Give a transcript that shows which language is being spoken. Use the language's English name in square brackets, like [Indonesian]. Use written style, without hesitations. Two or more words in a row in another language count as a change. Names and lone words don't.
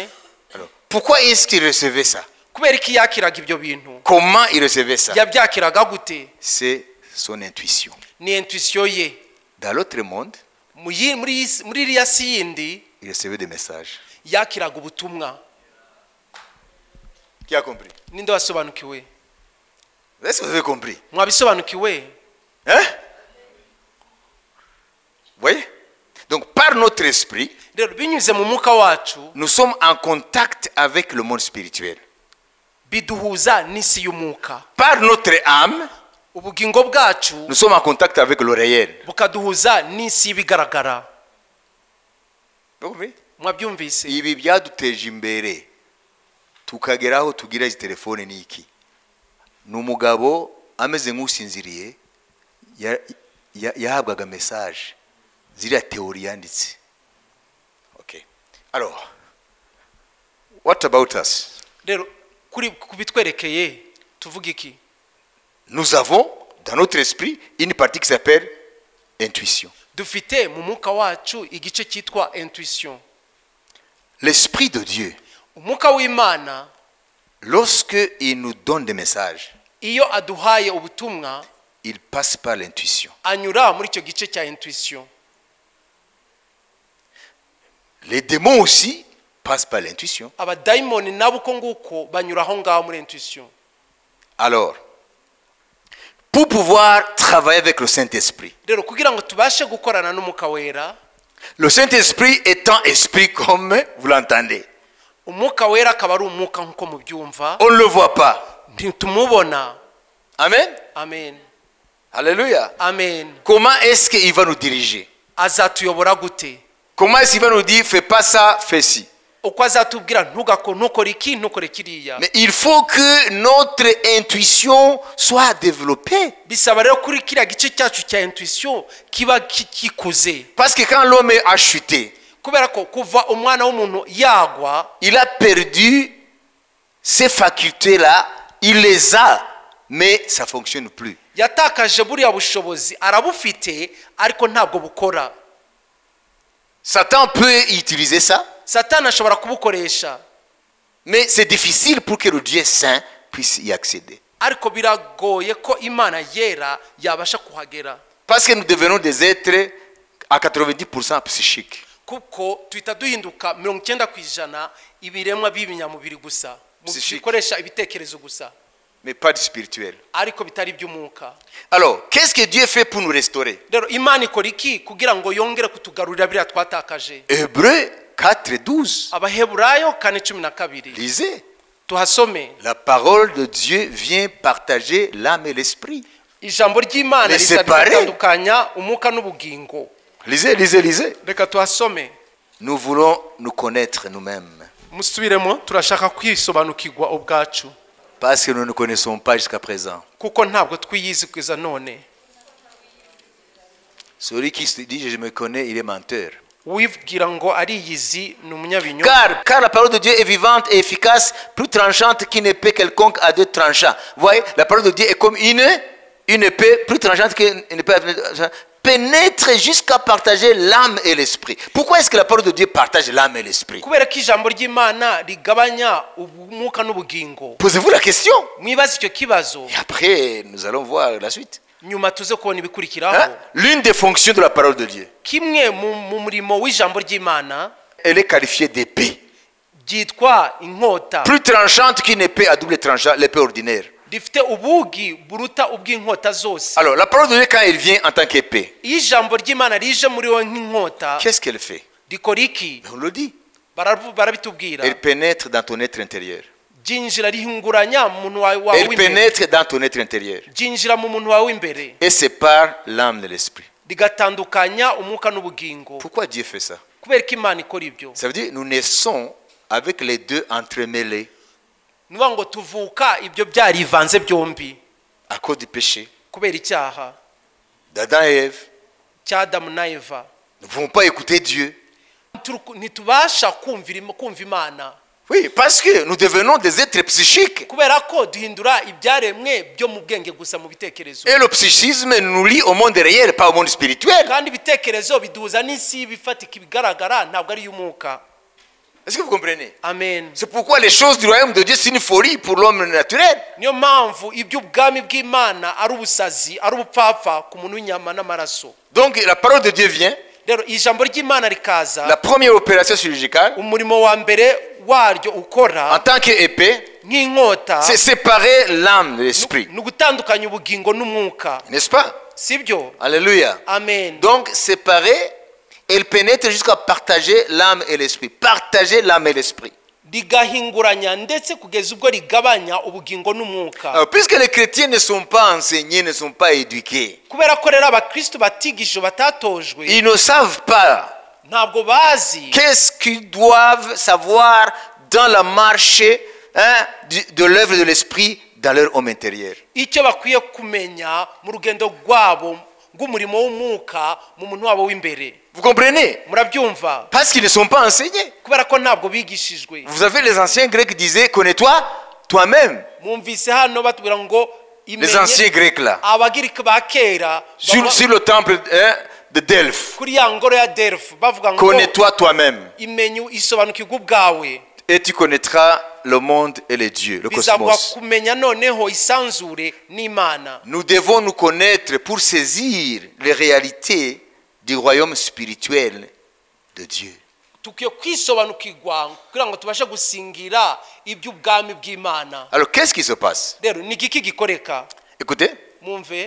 [French] Alors, pourquoi est-ce qu'il recevait ça? [Kinyarwanda] Kubera iki yakiraga ibyo bintu? [French] Comment il recevait ça? [Kinyarwanda] Yabyakiraga gute? [French] C'est son intuition. [Kinyarwanda] Ni intuition ye. [French] Dans l'autre monde, [Kinyarwanda] Muri iriya si yindi [French] il recevait des messages. [Kinyarwanda] yakiraga ubutumwa. [French] Qui a compris? [Kinyarwanda] Ninde wasobanukiwe? [French] Est-ce que vous avez compris? [Kinyarwanda] Mwabisobanukiwe? [French] Hein? Vous voyez? Donc, par notre esprit, [Kinyarwanda] Rero binyuze mu mwuka wacu [French] nous sommes en contact avec le monde spirituel. [Kinyarwanda] biduhuza n'isi y'umwuka. [French] Par notre âme, [Kinyarwanda] Ubugingo bwacu [French] nous sommes en contact avec le réel. [Kinyarwanda] bukaduhuza n'isi y'ibigaragara. [French] Vous comprenez? [Kinyarwanda] Mwabyumvise? Ibi byaduteje imbere tukageraho tugira izi telefone niki. Numugabo ameze nk'usinziriye yahabwaga message ziriya théorie yanditse. [French] Okay. Alors, [English] what about us? [Kinyarwanda] Rero kubitwerekeye tuvuga iki? [French] nous avons dans notre esprit une partie qui s'appelle intuition. [Kinyarwanda] dufite mu mwuka wacu igice cyitwa intuition. [French] L'esprit de Dieu, [Kinyarwanda] umwuka w'Imana [French] lorsque il nous donne des messages, [Kinyarwanda] iyo aduhaye ubutumwa [French] il passe par l'intuition. [Kinyarwanda] anyura muri icyo gice cya intuition. [French] Les démons aussi passent par l'intuition. [Kinyarwanda] abadayimoni nabo uko nguko banyura aho ngaho muri intuition. [French] Alors, pour pouvoir travailler avec le Saint-Esprit, [Kinyarwanda] rero kugira ngo tubashe gukorana n'umwuka wera, [French] le Saint-Esprit étant esprit comme vous l'entendez, [Kinyarwanda] umwuka wera akaba ari umwuka nk'uko mubyumva, [French] on ne le voit pas. [Kinyarwanda] ntitumubona. Amen. Amen. Alléluia. Amen. [French] Comment est-ce qu'il va nous diriger? [Kinyarwanda] azatuyobora gute? [French] Comment est-ce qu'il va nous dire fais pas ça, fais ci? [Kinyarwanda] uko azatubwira ntukore iki ntukore kiriya. [French] Mais il faut que notre intuition soit développée. [Kinyarwanda] bisaba rero kuri kiriya gice cyacu cya intuition kiba kikuze, [French] Parce que quand l'homme a chuté, [Kinyarwanda] kubera ko kuva umwana w'umuntu yagwa [French] il a perdu ces facultés-là, il les a, mais ça ne fonctionne plus. [Kinyarwanda] yatakaje buriya bushobozi, arabufite ariko ntabwo bukora. [French] Satan peut utiliser ça, [Kinyarwanda] satani ashobora kubukoresha, [French] mais c'est difficile pour que le Dieu saint puisse y accéder. [Kinyarwanda] ariko biragoye ko Imana yera yabasha kuhagera, [French] Parce que nous devenons des êtres à 90% psychiques. [Kinyarwanda] kuko tuhita duhinduka 90% ibiremwa b'ibinyamubiri gusa, bikoresha ibitekerezo gusa, [French] Mais pas du spirituel. [Kinyarwanda] ariko bitari by'umwuka. [French] Alors, qu'est-ce que Dieu fait pour nous restaurer? [Kinyarwanda] rero Imana ikora iki kugira ngo yongere kutugarurira biriya twatakaje? [French] Hébreux 4:12. [Kinyarwanda] Abaheburayo 4:12. [French] Lisez. [Kinyarwanda] tuhasome. [French] La parole de Dieu vient partager l'âme et l'esprit. [Kinyarwanda] ijambo ry'Imana [French] Les séparer. [Kinyarwanda] rizatandukanya umwuka n'ubugingo. [French] Lisez, lisez, lisez. [Kinyarwanda] reka tuhasome. [French] Nous voulons nous connaître nous-mêmes. [Kinyarwanda] musubiremo, turashaka kwisobanukirwa ubwacu, [French] Parce que nous ne connaissons pas jusqu'à présent. [Kinyarwanda] kuko ntabwo twiyizi kugeza none. [French] Celui qui se dit je me connais, il est menteur. [Kinyarwanda] wibwira ngo ariyizi ni umunyabinyoma. [French] Car la parole de Dieu est vivante et efficace, plus tranchante qu'une épée quelconque à deux tranchants. Vous voyez, la parole de Dieu est comme une épée plus tranchante qu'une épée à deux tranchants, pénètre jusqu'à partager l'âme et l'esprit. Pourquoi est-ce que la parole de Dieu partage l'âme et l'esprit? [Kinyarwanda] kubera ko ijambo ry'Imana rigabanya umwuka n'ubugingo. [French] Posez-vous la question. [Kinyarwanda] mwibaze icyo kibazo, [French] Et après, nous allons voir la suite. [Kinyarwanda] nyuma tuze kubona ibikurikiraho. [French] Hein? L'une des fonctions de la parole de Dieu, [Kinyarwanda] kimwe mu murimo w'ijambo ry'Imana [French] elle est qualifiée d'épée. [Kinyarwanda] ryitwa inkota, [French] Plus tranchante qu'une épée à double tranchant, l'épée ordinaire. [Kinyarwanda] rifite ubugi buruta ubw'inkota zose. [French] Alors, la parole de Dieu, quand elle vient en tant qu'épée, [Kinyarwanda] iyo ijambo ry'Imana rije muri wowe nk'inkota, [French] qu'est-ce qu'elle fait? [Kinyarwanda] rikora iki? [French] On le dit. [Kinyarwanda] barabitubwira. [French] Elle pénètre dans ton être intérieur. [Kinyarwanda] ryinjira rihinguranya mu muntu wawe [French] Elle [Kinyarwanda] w'imbere, [French] pénètre dans ton être intérieur [Kinyarwanda] ryinjira mu muntu wawe w'imbere, [French] et sépare l'âme de l'esprit. [Kinyarwanda] rigatandukanya umwuka n'ubugingo. [French] Pourquoi Dieu fait ça? [Kinyarwanda] kubera ko Imana ikora ibyo, [French] Ça veut dire nous naissons avec les deux entremêlés [Kinyarwanda] ni ukuvuga ngo tuvuka ibyo byarivanze byombi [French] à cause du péché [Kinyarwanda] kubera icyaha [French] d'Adam et Ève. [Kinyarwanda] cya Adamu na Eva. [French] Nous ne pouvons pas écouter Dieu. [Kinyarwanda] ntitubasha kumva Imana, [French] Oui, parce que nous devenons des êtres psychiques. [Kinyarwanda] kubera ko duhindura ibyaremwe byo mu bwenge gusa, mu bitekerezo, [French] Et le psychisme nous lie au monde réel, pas au monde spirituel. [Kinyarwanda] kandi ibitekerezo biduhuza n'isi bifatika ibigaragara, ntabwo ari iy'umwuka. [French] Est-ce que vous comprenez? Amen. C'est pourquoi les choses du royaume de Dieu, c'est une folie pour l'homme naturel. [Kinyarwanda] niyo mpamvu iby'ubwami bw'Imana ari ubusazi, ari ubupfapfa ku muntu w'inyama n'amaraso. [French] Donc la parole de Dieu vient. [Kinyarwanda] rero ijambo ry'Imana rikaza, [French] La première opération chirurgicale, [Kinyarwanda] umurimo wa mbere waryo [French] en [Kinyarwanda] ukora [French] tant qu'épée, [Kinyarwanda] nk'inkota, [French] c'est séparer l'âme de l'esprit. [Kinyarwanda] ni ugutandukanya ubugingo n'umwuka, [French] N'est-ce pas? [Kinyarwanda] sibyo? Alléluia. Amen. [French] Donc séparer, elle pénètre jusqu'à partager l'âme et l'esprit. Partager l'âme et l'esprit. [Kinyarwanda] rigahinguranya ndetse kugeza ubwo rigabanya ubugingo n'umwuka. [French] Alors, puisque les chrétiens ne sont pas enseignés, ne sont pas éduqués, [Kinyarwanda] kubera ko rero abakristo batigishijwe, batatojwe, [French] ils ne savent pas [Kinyarwanda] ntabwo bazi [French] qu'est-ce qu'ils doivent savoir dans la marche de l'œuvre de l'esprit dans leur homme intérieur. [Kinyarwanda] icyo bakwiye kumenya mu rugendo rwabo rw'umurimo w'umwuka mu muntu wabo w'imbere. [French] Vous comprenez? [Kinyarwanda] murabyumva? [French] Parce qu'ils ne sont pas enseignés. [Kinyarwanda] kubera ko ntabwo bigishijwe. [French] Vous avez les anciens grecs qui disaient connais-toi toi-même. [Kinyarwanda] mwumvise hano batubwira ngo [French] Les anciens Grecs là. [Kinyarwanda] abagiriki ba kera [French] Sur le temple de Delphes. [Kinyarwanda] kuri ya ngoro ya Delphi bavuga ngo [French] Connais-toi toi-même. [Kinyarwanda] imenyu isobanukirwa ubwawe [French] Et tu connaîtras le monde et les dieux, le [Kinyarwanda] bizagwa [French] cosmos. [Kinyarwanda] kumenya noneho isanzure n'Imana. [French] Nous devons nous connaître pour saisir les réalités du royaume spirituel de Dieu. [Kinyarwanda] Tukiye kwisobanukirwa kugira ngo tubashe gusingira iby'ubwami bw'Imana. [French] Alors qu'est-ce qui se passe? [Kinyarwanda] Rero ni giki gikoreka? [French] Écoutez, [Kinyarwanda] Mumve